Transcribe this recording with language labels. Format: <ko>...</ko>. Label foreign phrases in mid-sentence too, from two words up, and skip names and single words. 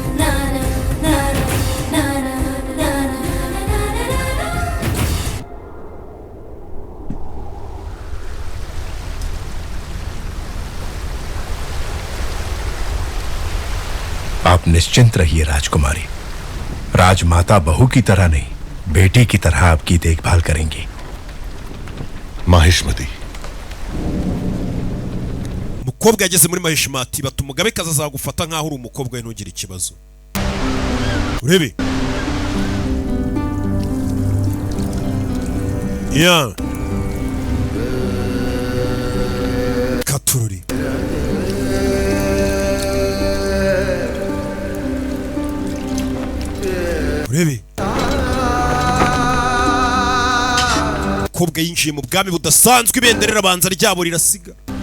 <hi>आप निश्चिंत रहिए राजकुमारी। राजमाता बहू की तरह नहीं, बेटी की तरह आपकी देखभाल करेंगी। माहिष्मती</hi> <rw>umukobwa yageze muri mahishimati bati umugabekazi azagufata nkaho uri umukobwa we ntugire ikibazo. Urebe ya katururi urebe umukobwa yinjiye mu bwami budasanzwe ibendera rabanza ryabo rirasiga.</rw>